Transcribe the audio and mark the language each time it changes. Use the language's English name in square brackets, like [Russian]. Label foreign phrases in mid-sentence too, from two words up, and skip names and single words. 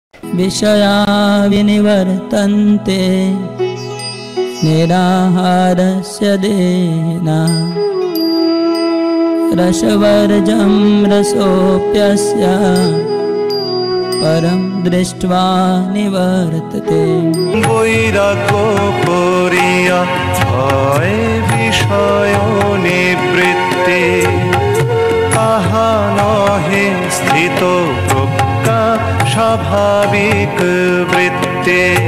[Sanskrit] विषया विनिवर्तन्ते निराहारस्य देहिना रसवर्जं रसोऽप्यस्य परं दृष्ट्वा निवर्तते। [Bangla] বৈরাগ্য করিয়া হয় বিষয় নিবৃত্তি, তাহা নহে স্থিত প্রজ্ঞা স্বাভাবিক বৃত্তি।